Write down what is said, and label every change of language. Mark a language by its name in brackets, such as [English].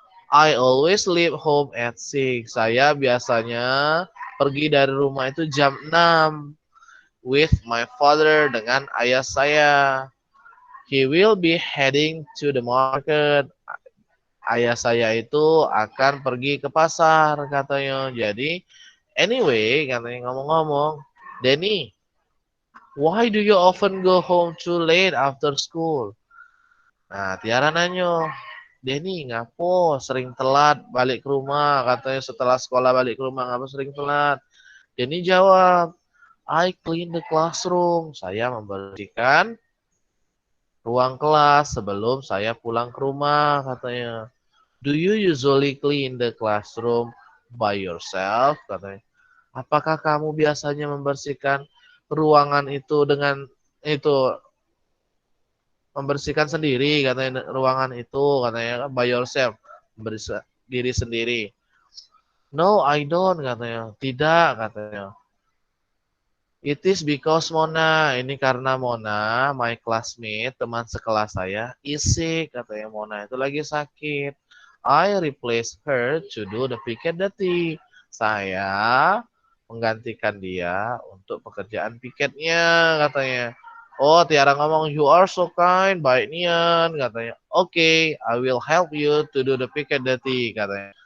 [English] "I always leave home at 6." [Indonesian] Saya biasanya pergi dari rumah itu jam 6 [English] with my father, [Indonesian] dengan ayah saya. [English] "He will be heading to the market." [Indonesian] Ayah saya itu akan pergi ke pasar, katanya. Jadi, anyway, katanya, ngomong-ngomong, [English] "Denny, why do you often go home too late after school?" [Indonesian] Nah, Tiara nanya, "Denny, ngapo sering telat balik ke rumah?" Katanya, setelah sekolah balik ke rumah, "Ngapo sering telat?" Denny jawab, [English] "I clean the classroom." [Indonesian] Saya membersihkan ruang kelas sebelum saya pulang ke rumah, katanya. [English] "Do you usually clean the classroom by yourself?" [Indonesian] Katanya. "Apakah kamu biasanya membersihkan ruangan itu dengan itu membersihkan sendiri?" Katanya, "ruangan itu," katanya, [English] "by yourself." [Indonesian] Membersihkan diri sendiri. [English] "No, I don't," [Indonesian] katanya. "Tidak," katanya. [English] "It is because Mona." [Indonesian] Ini karena Mona, [English] my classmate, [Indonesian] teman sekelas saya, [English] is sick, [Indonesian] katanya. Mona itu lagi sakit. [English] "I replace her to do the picket duty." [Indonesian] Saya menggantikan dia untuk pekerjaan piketnya, katanya. [English] Oh, [Indonesian] Tiara ngomong, [English] "You are so kind," [Indonesian] baik nian, katanya. [English] "Okay, I will help you to do the picket duty," [Indonesian] katanya.